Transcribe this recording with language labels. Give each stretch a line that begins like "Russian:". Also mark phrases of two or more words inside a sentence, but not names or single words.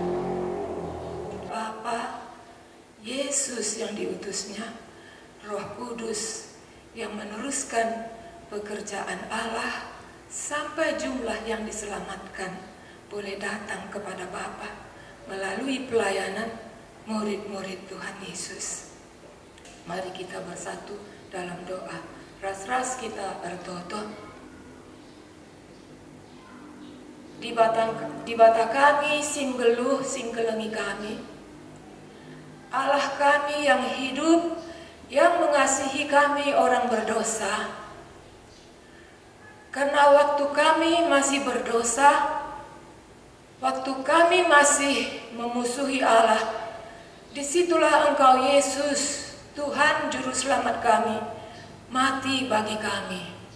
Indonesian: Bapa, Yesus yang diutusnya, Roh Kudus yang meneruskan pekerjaan Allah sampai jumlah yang diselamatkan boleh datang kepada Bapa melalui pelayanan murid-murid Tuhan Yesus. Mari kita bersatu dalam doa.
Batak Karo: Ras-ras kita bertoto. Di bata kami sing geluh sing gelengi kami,
Indonesian: Allah kami yang hidup, yang mengasihi kami orang berdosa. Karena waktu kami masih berdosa, waktu kami masih memusuhi Allah, disitulah Engkau Yesus, Tuhan Juru Selamat kami, mati bagi kami.